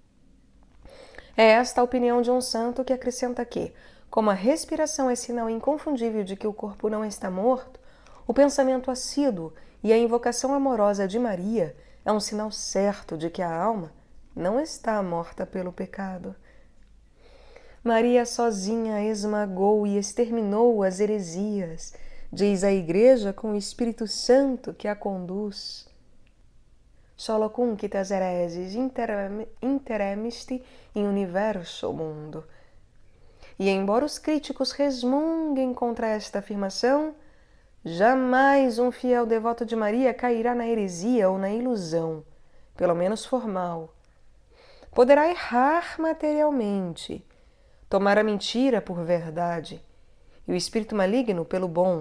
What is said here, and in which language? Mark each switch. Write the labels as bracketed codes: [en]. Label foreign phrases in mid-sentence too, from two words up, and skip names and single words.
[pt] É esta a opinião de um santo que acrescenta que, como a respiração é sinal inconfundível de que o corpo não está morto, o pensamento assíduo e a invocação amorosa de Maria é um sinal certo de que a alma não está morta pelo pecado. Maria sozinha esmagou e exterminou as heresias, diz a Igreja com o Espírito Santo que a conduz. [la] Solo cuncitas heresis interemisti in universo mundo. [pt] E embora os críticos resmunguem contra esta afirmação, jamais um fiel devoto de Maria cairá na heresia ou na ilusão, pelo menos formal. Poderá errar materialmente, tomar a mentira por verdade e o espírito maligno pelo bom.